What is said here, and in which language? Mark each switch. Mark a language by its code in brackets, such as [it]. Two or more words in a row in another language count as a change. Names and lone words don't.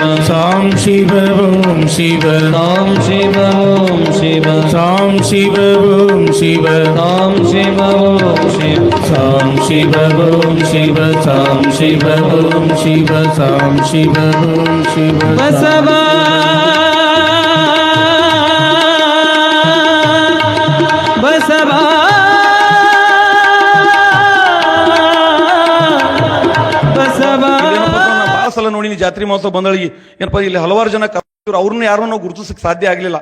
[kn] ಸಾಂ ಶಿವ ಓಂ ಶಿವ ಸಾಂ ಶಿವ ಓಂ ಶಿವ ಸಾಂ ಶಿವ ಓಂ ಶಿವ ಸಾಂ ಶಿವ ಓಂ ಶಿವ ಸಾಂ ಶಿವ ಓಂ ಶಿವ ಸಾಂ ಶಿವ ಓಂ ಶಿವ ಸಾಂ ಶಿವ ಓಂ ಶಿವ ಬಸವ ಬಸವ ಬಸವ ಭಾಳ ಸಲ ನೋಡಿ ಜಾತ್ರೆ ಮಹೋತ್ಸವ ಬಂದಳಿಗೆ ಏನಪ್ಪ ಇಲ್ಲಿ ಹಲವಾರು ಜನ ಅವ್ರನ್ನ ಯಾರನ್ನ ನಾವು ಗುರುತಿಸಕ್ಕೆ ಸಾಧ್ಯ ಆಗಲಿಲ್ಲ.